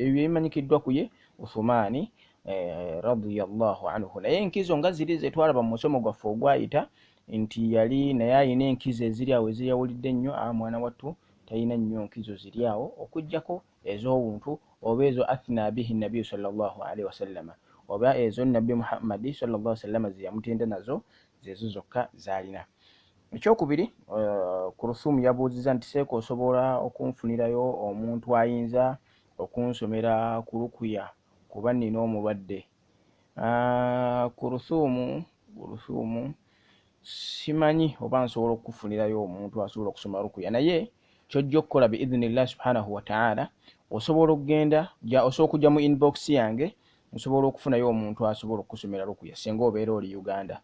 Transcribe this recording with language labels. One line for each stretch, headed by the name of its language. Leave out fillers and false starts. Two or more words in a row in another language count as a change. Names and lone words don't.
Ganda: Ebyo bimanyikiddwa ku ye Uthmani
Arabic: رضي الله عنه.
Ganda: Naye enkizo nga ziri ze twalaba mu musomo gwaffe ogwayita nti yali naye alina enkizo eziri awo eziyawulidde ennyo. Mwana wattu talina nnyo nkizo ziri awo okuggyako ez'obuntu, oba ezo
Arabic: أثنى به النبي صلى الله عليه وسلم,
Ganda: oba ezo Nabbi Muhammad
Arabic: صلى الله عليه وسلم
Ganda: ze yamutenda nazo, zezo zokka z'alina. Ekyokubiri, Kulthum yabuuzizza nti seeka osobola okunfunirayo omuntu ayinza okunsomera ku rukuya kuba nnina omulwadde. Kulthum simanyi oba nsobola okufunirayo omuntu asobola okusoma rukuya, naye kyojja okukola
Arabic: بإذن الله سبحانه وتعالى,
Ganda: osobola okugenda osobola okujja mu inbox yange, osobola okufunayo omuntu asobola okusomera rukuya singa obeera oli Uganda.